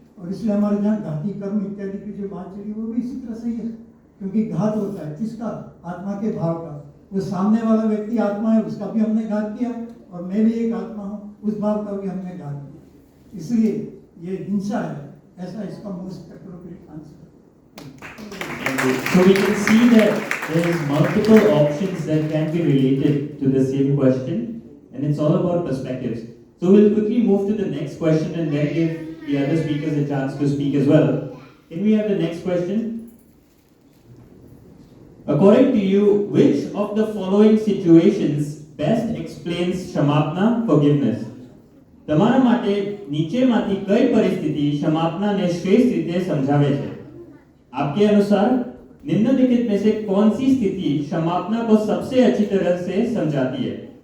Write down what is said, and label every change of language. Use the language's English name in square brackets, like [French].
[Hindi] और इसलिए हमारे यहाँ घाती कर्म इत्यादि की जो बात चली वो भी इसी तरह से ही है, क्योंकि घात होता है किसका? आत्मा के भाव का। वो सामने वाला व्यक्ति आत्मा है, उसका भी हमने घात किया, और मैं भी एक आत्मा हूँ, उस भाव का भी हमने घात किया। इसलिए ये हिंसा है, ऐसा इसका [English] Most appropriate answer. So we can see that there is multiple options that can be related to the same question, and it's all about perspectives. So we'll quickly move to the next question and then give the other speakers a chance to speak as well. Can we have the next question? According to you, which of the following situations best explains ક્ષમાપના, forgiveness? [Gujarati] તમારા માટે નીચેમાંથી કઈ પરિસ્થિતિ ક્ષમાપનાને શ્રેષ્ઠ રીતે સમજાવે છે? [Hindi] आपके अनुसार निम्नलिखित में से कौन सी स्थिति क्षमापना को सबसे अच्छी तरह से समझाती है?